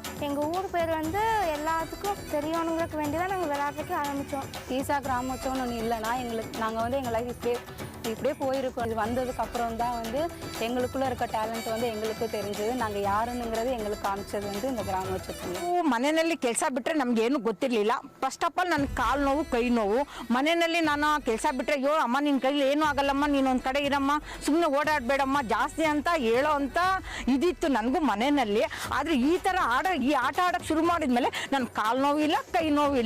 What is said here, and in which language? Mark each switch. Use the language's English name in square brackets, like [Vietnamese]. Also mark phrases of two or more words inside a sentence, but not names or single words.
[Tamil] எங்கள் ஊர் பேர் வந்து எல்லாத்துக்கும் தெரியணுங்களுக்கு வேண்டி தான் நாங்கள் விளையாடுறதுக்கு ஆரம்பித்தோம். ஈஷா கிராமோற்சவம்னு ஒன்று இல்லைன்னா நாங்கள் வந்து எங்கள் லைஃப் இப்படியே போயிருக்கோம். இது வந்ததுக்கப்புறம் தான் வந்து எங்களுக்குள்ளே இருக்க டேலண்ட் வந்து எங்களுக்கு தெரிஞ்சது. நாங்கள் யாருன்னுங்கிறது எங்களுக்கு காமிச்சது வந்து இந்த கிராமೋತ್ಸವದಲ್ಲಿ. [Kannada] ಮನೆಯಲ್ಲಿ ಕೆಲಸ ಬಿಟ್ಟರೆ ನಮಗೇನು ಗೊತ್ತಿರಲಿಲ್ಲ. [English] first of all [Kannada] ನನ್ನ ಕಾಲು ನೋವು, ಕೈ ನೋವು. ಮನೆಯಲ್ಲಿ ನಾನು ಕೆಲಸ ಬಿಟ್ಟರೆ, ಅಯ್ಯೋ ಅಮ್ಮ ನಿನ್ನ ಕೈಲಿ ಏನೂ ಆಗಲ್ಲಮ್ಮ, ನೀನೊಂದು ಕಡೆ ಇರಮ್ಮ, ಸುಮ್ಮನೆ ಓಡಾಡಬೇಡಮ್ಮ ಜಾಸ್ತಿ ಅಂತ ಹೇಳೋ ಅಂತ ಇದಿತ್ತು ನನಗೂ ಮನೆಯಲ್ಲಿ. ಆದರೆ ಈ ಆಟ ಆಡೋಕ್ಕೆ ಶುರು ಮಾಡಿದ್ಮೇಲೆ ನನ್ನ ಕಾಲು ನೋವಿಲ್ಲ, ಕೈ ನೋವಿಲ್ಲ.